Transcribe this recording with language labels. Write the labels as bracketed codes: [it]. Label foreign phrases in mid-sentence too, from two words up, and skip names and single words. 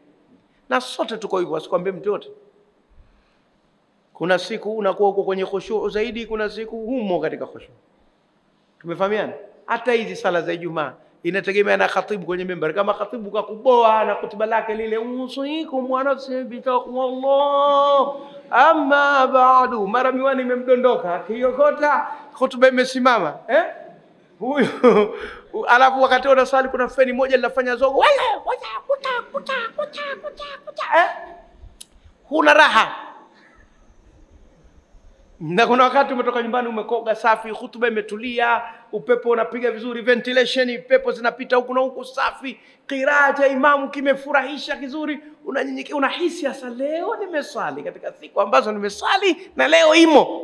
[sw] Na sote tuko hivyo, asikwambie mtu yote. Kuna siku unakuwa uko kwenye khushu zaidi, kuna siku humo katika khushu. Tumefahamiana? Hata hizi sala za Ijumaa inategemea na khatibu kwenye mimbar. Kama khatibu kakuboa na kutuba lake lile, [ar] أوصيكم ونفسي بتقوى الله أما بعد, [sw] mara miwani imemdondoka, akiokota hutuba imesimama huyo. Alafu wakati unasali kuna feni moja linafanya zogo, huna raha. Na kuna wakati umetoka nyumbani umekoga safi, hutuba imetulia, upepo unapiga vizuri, ventilation, pepo zinapita huku na huku safi, qiraa cha imamu kimefurahisha kizuri, unanyenyekea, unahisi hasa leo nimesali katika siku ambazo nimesali na leo imo.